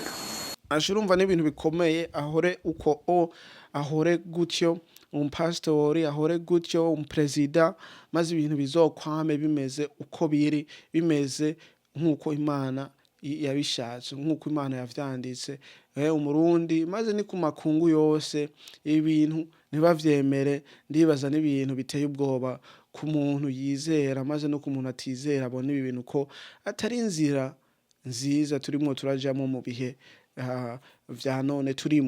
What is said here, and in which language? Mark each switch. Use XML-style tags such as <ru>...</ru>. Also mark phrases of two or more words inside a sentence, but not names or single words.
<rn>ashirumva n'ibintu bikomeye, ahore uko ahore gutyo umupasitori, ahore gutyo umuperezida, maze ibintu bizokwame bimeze uko biri, bimeze nk'uko Imana yabishatse, nk'uko Imana yavyanditse. Umurundi maze ni ku makungu yose ibintu ntibavyemere. Ndibaza n'ibintu biteye ubwoba ku muntu yizera, maze no ku muntu atizera abona ibi bintu ko atari inzira nziza turimo turajamo mu bihe vya none turimo.</rn>